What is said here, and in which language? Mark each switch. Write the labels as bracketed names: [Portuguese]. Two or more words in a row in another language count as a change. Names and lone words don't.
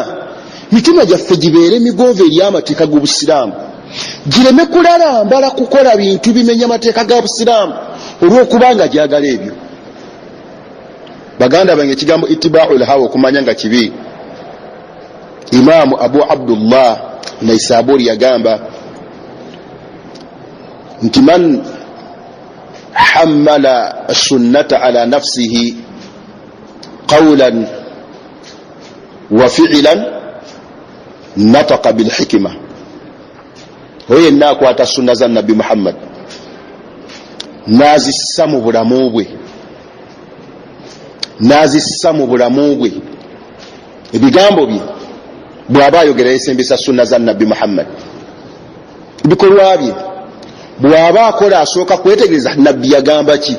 [Ganda] Mitima gyaffe gibeere migonvu eri amateeka g'obusiraamu, gireme kulalambala kukola bintu bimenya amateeka ga busiraamu olw'okubanga gyagala ebyo. Baganda bange ekigambo [Arabic] اتباع الهوى [Ganda] okumanya nga kibi. Imaamu Abu Abdullah Naisaburi yagamba nti [Arabic] من حمّل السنة على نفسه قولا وفعلا نطق بالحكمة. [Ganda] Oye nakwata sunna za Nabbi Muhammad nazissa mu bulamu bwe, nazissa mu bulamu bwe, ebigambo bye bw'aba ayogera yesembesa sunna za Nabbi Muhammad, ebikolwa bye bw'aba akola asooka kwetegereza Nabbi yagamba ki.